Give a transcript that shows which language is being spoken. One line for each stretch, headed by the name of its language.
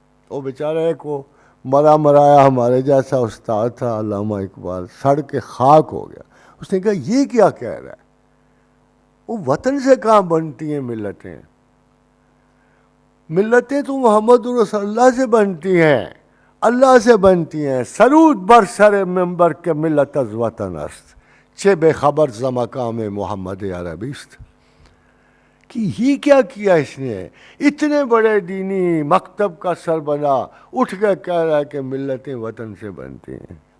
Urdu: وہ بیچارہ ایک وہ مرا مرایا ہمارے جیسا استاد تھا علامہ اقبال, سڑ کے خاک ہو گیا. اس نے کہا یہ کیا کہہ رہا ہے؟ وہ وطن سے کہاں بنتی ہیں ملتیں؟ ملتیں تو محمد رسول اللہ سے بنتی ہیں, اللہ سے بنتی ہیں.
Persian: سرود بر سر منبر کے ملت از وطن است, چه بے خبر ز مقام محمد عربی است.
Urdu: کہ یہ کیا کیا اس نے؟ اتنے بڑے دینی مکتب کا سربراہ اٹھ کے کہہ رہا ہے کہ ملتیں وطن سے بنتی ہیں.